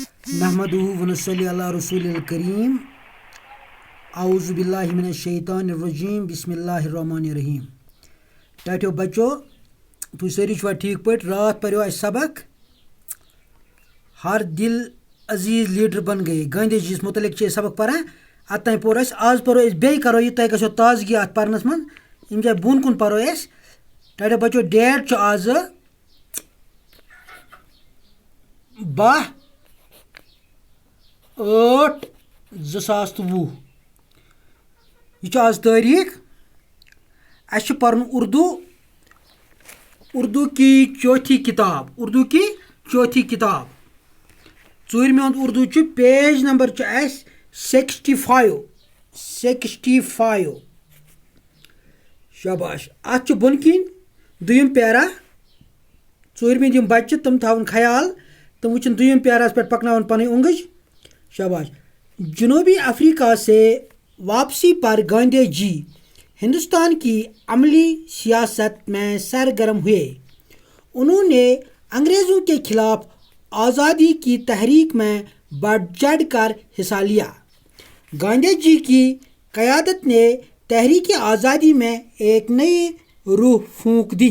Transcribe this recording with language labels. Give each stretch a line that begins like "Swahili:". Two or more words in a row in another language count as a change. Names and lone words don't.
Arabic: نحمدہ ونصلی علی رسول الکریم اعوذ باللہ من الشیطان الرجیم بسم اللہ الرحمن الرحیم.
Kashmiri: ٹاٹو بچو تُہۍ سٲری چھوا ٹھیک پٲٹھۍ؟ رات پریو اَسہِ سبق
Urdu: ہر دل عزیز لیڈر بن گئے گاندھی جی
Kashmiri: یس متعلق چھِ أسۍ سبق پران. اتام پوٚر اَسہِ آز پرو أسۍ بیٚیہِ کرو یہِ تۄہہِ گژھیو تازگی اتھ پرنس منٛز. ییٚمہِ جایہِ بۄن کُن پرو أسۍ. ٹاٹو بچو ڈیٹ چھُ آز 10/8/2020. یہ چھُ آز تٲریٖخ. اَسہِ چھُ پرُن
Urdu: اردو کی چوتھی کتاب.
Kashmiri: ژوٗرمہِ ہُنٛد اردو چھُ
English: page number
Kashmiri: چھُ اَسہِ 65. شاباش. اتھ چھُ بۄنہٕ کِنۍ دوٚیِم پیرا. ژوٗرمہِ یِم بچہِ چھِ تِم تھاوُن خیال تِم وٕچھن دوٚیِم پیراہس پٮ۪ٹھ پکناوُن پنٕنۍ اونٛگٕج. شاباش.
Urdu: جنوبی افریقہ سے واپسی پر گاندھی جی ہندوستان کی عملی سیاست میں سرگرم ہوئے. انہوں نے انگریزوں کے خلاف آزادی کی تحریک میں بڑھ چڑھ کر حصہ لیا. گاندھی جی کی قیادت نے تحریک آزادی میں ایک نئی روح پھونک دی.